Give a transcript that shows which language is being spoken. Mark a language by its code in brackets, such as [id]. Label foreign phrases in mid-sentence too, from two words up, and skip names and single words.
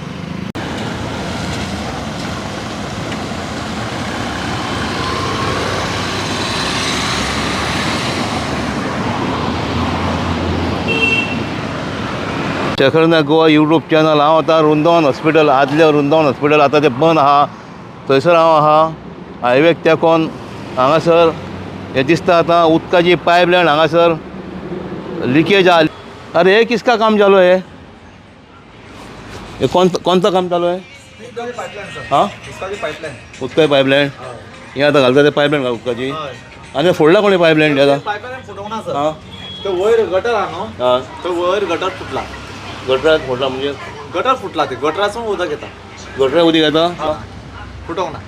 [kok] शेखरनाथ गोवा यूट्यूब चॅनल. हांव आतां वृंदावन हॉस्पिटल आदलें वृंदावन हॉस्पिटल आतां तें बंद आहा थंयसर हांव आहा हायवेक तेकोन. हांगासर हें दिसता आतां उदकाची पायपलायन हांगासर लिकेज आहा. [hi] अरे ये किसका काम चालू है? ये कौन सा काम चालू है? [kok] हाँ उदकाची पायपलायन. हें आतां घालता ते पायपलायन उदकाची आनी फोडला कोणी पायपलायन आतां? हां तो वयर गटर आहा न्हू. हां तो वयर गटर फुटला. गटराक फोडला म्हणजे गटर फुटला ते गटरासून उदक येता. गटराक उदीक येता फुटोंक ना.